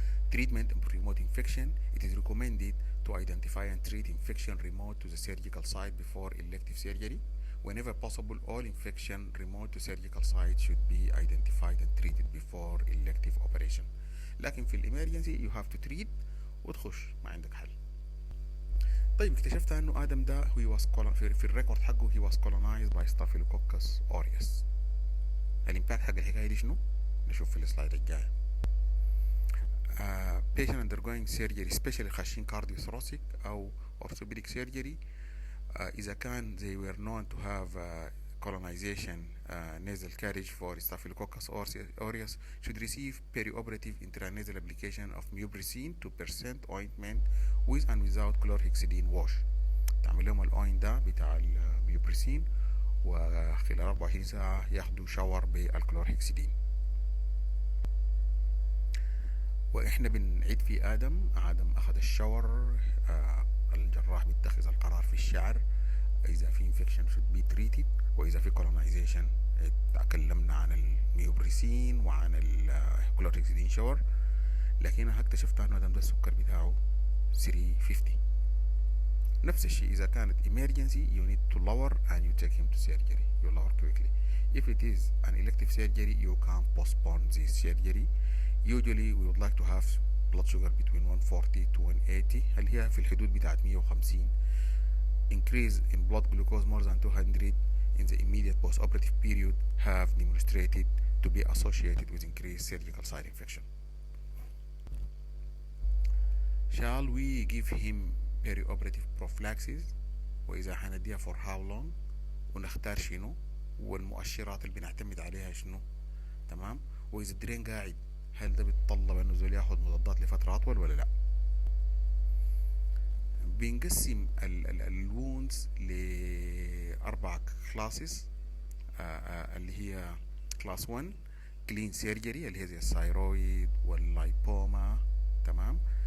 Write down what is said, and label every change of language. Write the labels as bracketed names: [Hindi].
[English] Treatment and remote infection. It is recommended to identify and treat infection remote to the surgical site before elective surgery. Whenever possible, all infection remote to surgical site should be identified and treated before elective operation. [Arabic] لكن في الامرجنسي [English] you have to treat [Arabic] وتخش ما عندك حل. طيب اكتشفت انه ادم ده هو في الريكورد حقه [English] he was colonized by Staphylococcus aureus. [Arabic] الامباكت حق الحكايه دي شنو؟ نشوف في السلايد الجايه. [English] patient undergoing surgery especially خاشين cardiothoracic أو orthopedic surgery إذا كان they were known to have colonization nasal carriage for Staphylococcus aureus should receive perioperative intranasal application of mubricine 2% ointment with and without chlorhexidine wash. [Arabic] تعمل لهم الأوين ده بتاع الميوبريسين وخلال 24 ساعة ياخدوا شاور بالكلورهكسيدين. واحنا بنعيد في ادم اخذ الشاور. الجراح بيتخذ القرار في الشعر اذا في انفكشن [English] should be treated، [Arabic] واذا في colonization تكلمنا عن الميوبريسين وعن الكلورهكسيدين شاور. لكن انا اكتشفت انه ادم ده السكر بتاعه 350. نفس الشيء اذا كانت [English] emergency you need to lower and you take him to surgery. You lower quickly. If it is an elective surgery you can postpone this surgery. Usually we would like to have blood sugar between 140 to 180 [Arabic] اللي هي في الحدود بتاعت 150. [English] Increase in blood glucose more than 200 in the immediate post-operative period have demonstrated to be associated with increased surgical site infection. Shall we give him perioperative prophylaxis؟ [Arabic] وإذا حنديها [English] for how long؟ [Arabic] ونختار شنو؟ والمؤشرات اللي بنعتمد عليها شنو؟ تمام؟ وإذا الدرين قاعد هل ده بيتطلب انه زول ياخد مضادات لفترة اطول ولا لا؟ بنقسم الوونز لاربع كلاسز اللي هي كلاس 1 كلين سيرجري اللي هي زي الثايرويد واللايبوما، تمام.